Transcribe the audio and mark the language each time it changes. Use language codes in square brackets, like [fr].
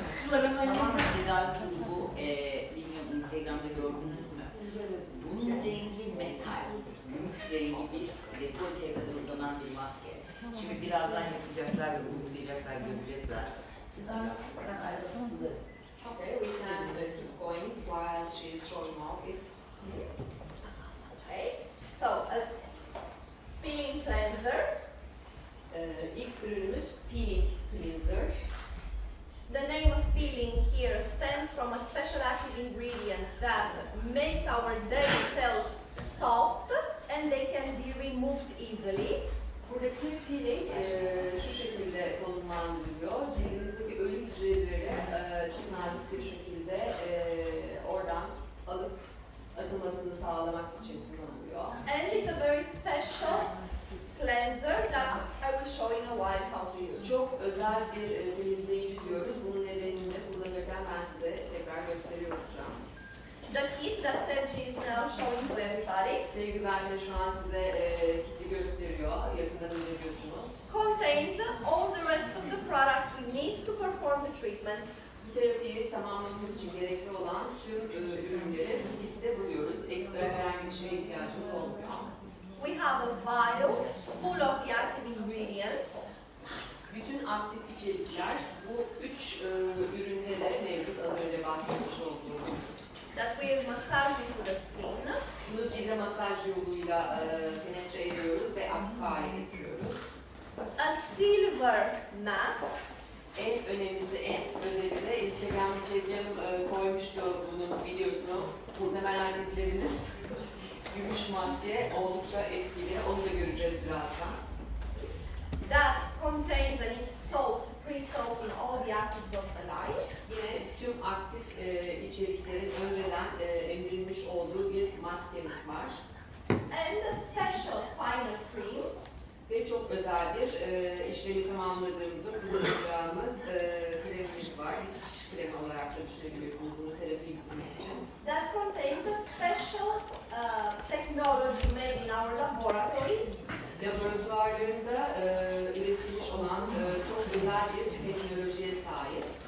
[tr] Tamam, Tedavi bu, bilmiyorum Instagram'da gördünüz mü? Bunun rengi metal, gümüş rengi bir dekolteye kadar uzanan bir maske. Şimdi birazdan yapacaklar ve uygulayacaklar, göreceğiz zaten. Siz anlattıktan ayrıntısını. [en] Okay, we can keep going while she is showing off it. okay? So, a peeling cleanser. [tr] İlk ürünümüz Peeling Cleanser. [en] The name of peeling here stems from a special active ingredient that makes our dead cells soft and they can be removed easily. [tr] Buradaki peeling şu şekilde konumlandırılıyor. Cildimizdeki ölü hücreleri çok nazik bir şekilde oradan alıp atılmasını sağlamak için kullanılıyor. [en] And it's a very special cleanser that I will show in a while how to use. [tr] Çok özel bir temizleyici diyoruz. Bunun nedenini de kullanırken ben size tekrar gösteriyor olacağım. [en] The kit that Sergi is now showing to everybody [tr] Sevgi Zahide şu an size kiti gösteriyor. Yakından inceliyorsunuz. [en] contains all the rest of the products we need to perform the treatment. [tr] Bu terapiyi tamamlamamız için gerekli olan tüm ürünleri bu kitte buluyoruz. Ekstra herhangi bir şeye ihtiyacımız olmuyor. [en] We have a vial full of the active ingredients. [tr] Bütün aktif içerikler bu 3 üründe de mevcut, az önce bahsetmiş olduğumuz. [en] That we massage into the skin. [tr] Bunu cilde masaj yoluyla penetre ediyoruz ve aktif hale getiriyoruz. [en] A silver mask. [tr] En önemlisi, en özeli de Instagram'da Sevgi Hanım koymuştu bunun videosunu. Muhtemelen izlediniz. Gümüş maske oldukça etkili, onu da göreceğiz birazdan. [en] That contains and it's soaked, pre-soaked in all the actives of the line. [tr] Yine tüm aktif içeriklerin önceden emdirilmiş olduğu bir maskemiz var. [en] And a special final cream. [tr] Ve çok özel bir işlemi tamamladığımızda kullanacağımız kremimiz var. Dikiş kremi olarak da düşünebilirsiniz bunu terapi gitmek için. [en] That contains a special technology made in our laboratory. [tr] Laboratuvarlarında üretilmiş olan çok özel bir teknolojiye sahip.